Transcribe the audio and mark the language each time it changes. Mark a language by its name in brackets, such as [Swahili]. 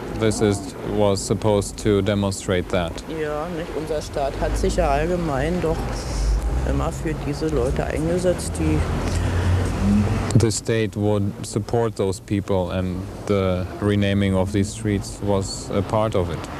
[English] This was supposed to demonstrate that. [German] Ja, nicht? Unser Staat hat sich ja allgemein doch immer für diese Leute eingesetzt, die... [English] The state would support those people, and the renaming of these streets was a part of it.